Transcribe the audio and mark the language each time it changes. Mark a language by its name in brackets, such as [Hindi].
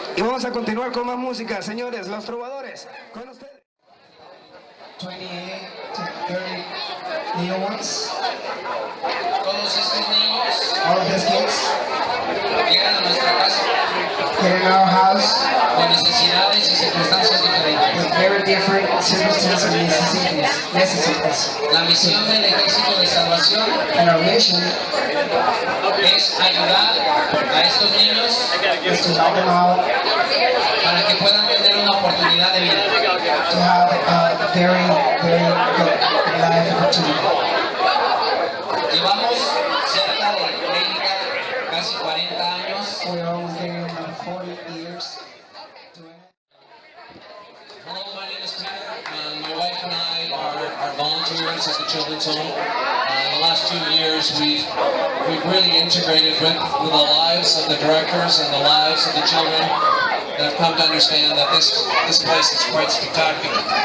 [Spanish] Y vamos a continuar con más música, señores, los trovadores. Con ustedes. [English] 28 to 30 little ones. [Spanish] Todos estos niños [English] All of these kids [Spanish] llegan a nuestra casa [English] get in our house [Spanish] con necesidades y circunstancias diferentes. [English] with very different circumstances and necessities. [Spanish] La misión del Ejército de Salvación [English] And our mission [Spanish] es ayudar a estos niños [English] is to help them out [Spanish] para que puedan tener una oportunidad de vida. [English] to have a very, very good life opportunity. [Spanish] Llevamos cerca de 30, casi 40 años. [English] We're almost getting about 40 years to it. Hello, my name is Peter. My wife and I are volunteers at the Children's Home. The last 2 years, we've really integrated with the lives of the directors and the lives of the children, and have come to understand that this place is quite spectacular.